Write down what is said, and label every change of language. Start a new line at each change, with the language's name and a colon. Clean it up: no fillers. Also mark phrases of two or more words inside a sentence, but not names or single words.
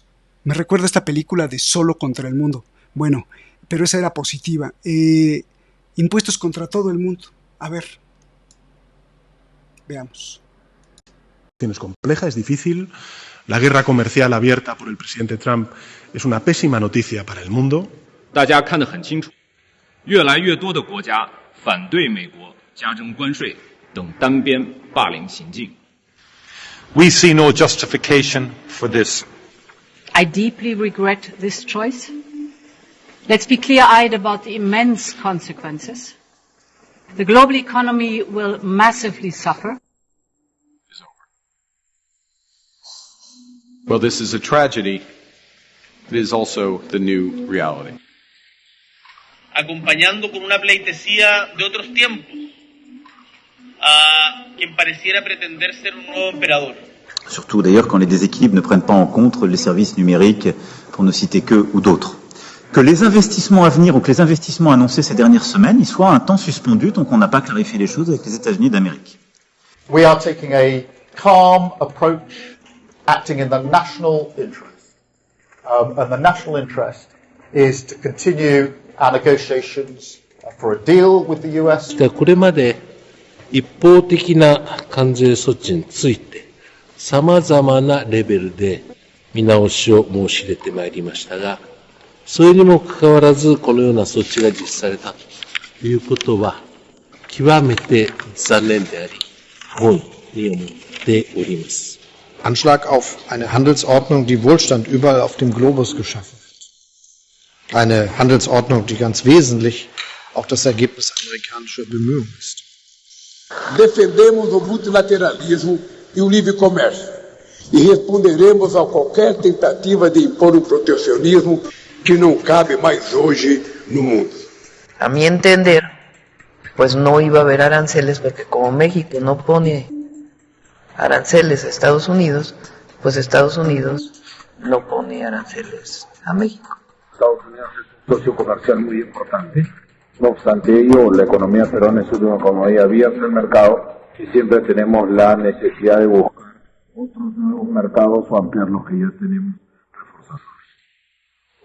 Spanish: Me recuerda esta película de Solo contra el mundo. Bueno, pero esa era positiva. Impuestos contra todo el mundo. A ver, veamos. Es compleja, es difícil. La guerra comercial abierta por el presidente Trump es una pésima noticia para el mundo.
Chinese: 大家看得很清楚，越来越多的国家反对美国加征关税等单边霸凌行径。
English: We see no justification for this. I deeply regret this choice. Let's be clear-eyed about the immense consequences. The global economy will massively suffer. Well, this is a tragedy. It is also the new reality.
Spanish: Acompañando con una pleitesía de otros tiempos a quien pareciera pretender ser un nuevo emperador.
French: Surtout d'ailleurs quand les déséquilibres ne prennent pas en compte les services numériques, pour ne citer qu'eux ou d'autres. Que les investissements à venir ou que les investissements annoncés ces dernières semaines, ils soient un temps suspendus tant qu'on n'a pas clarifié les choses avec les États-Unis d'Amérique.
English: We are taking a calm approach, acting in the national interest. And the national interest is to continue our negotiations for a deal with the US.
Japanese: これまで一方的な関税措置について様々なレベルで見直しを申し入れてまいりましたが、それにもかかわらずこのような措置が実施されたということは極めて残念であり、不本意に思っております。
German: Anschlag auf eine Handelsordnung, die Wohlstand überall auf dem Globus geschaffen hat. Eine Handelsordnung, die ganz wesentlich auch das Ergebnis amerikanischer Bemühungen ist.
Portuguese: Defendemos o multilateralismo e o livre comércio e responderemos a qualquer tentativa de impor um protecionismo que não cabe mais hoje no mundo.
Spanish: A mi entender, pues no iba a haber aranceles porque como México no pone aranceles a Estados Unidos, pues Estados Unidos no pone aranceles a México. Estados Unidos es un socio comercial muy importante. No obstante ello, la economía peruana es una economía abierta al mercado y siempre tenemos la necesidad de buscar otros nuevos mercados o ampliar los que ya tenemos reforzados.